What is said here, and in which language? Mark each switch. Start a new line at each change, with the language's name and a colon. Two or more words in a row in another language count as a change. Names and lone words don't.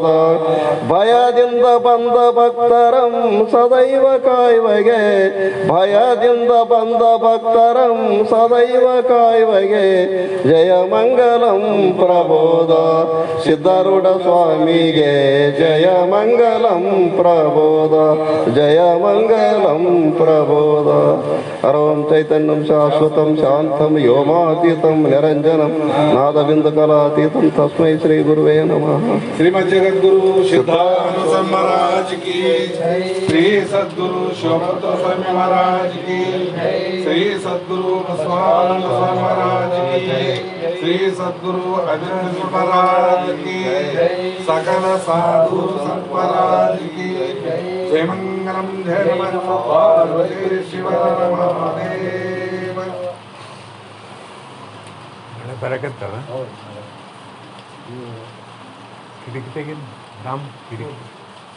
Kannada: ಭಯದಿಂದ ಬಂದ ಭಕ್ತರಂ ಸದೈವ ಕಾಯುವಗೆ, ಭಯದಿಂದ ಬಂದ ಭಕ್ತರಂ ಸದೈವ ಕಾಯುವಗೆ, ಜಯ ಮಂಗಲಂ ಪ್ರಬೋಧ. ಸಿದ್ಧಾರೂಢ ಸ್ವಾಮಿಗೆ ಜಯ ಮಂಗಲಂ ಪ್ರಬೋಧ, ಜಯ ಮಂಗಲಂ ಪ್ರಬೋಧ.
Sanskrit: ಹರಂ ಚೈತನ್ಯಂ ಶಾಶ್ವತಂ ಶಾಂತಂ ವ್ಯೋಮಾತೀತಂ ನಿರಂಜನಂ ನಾದಬಿಂದು ಕಲಾತೀತಂ ತಸ್ಮೈ ಶ್ರೀ ಗುರುವೇ ನಮಃ.
Hindi: ಶ್ರೀಮದ್ ಜಗದ್ಗುರು ಸಿದ್ಧಾರೂಢ महाराज की, श्री सद्गुरु शिवभक्त स्वामी महाराज की, श्री सद्गुरु बसवानंद स्वामी महाराज की, श्री सद्गुरु अभिनंद महाराज की, सकल साधु संत महाराज की जय मंगलम. जय नमः पार्वती शिव महादेव.
Kannada: ಬರಕತ್ತದ ಕಿಟಕಿ ತೆಗಿ ರಾಮ್ ಕಿಟಕಿ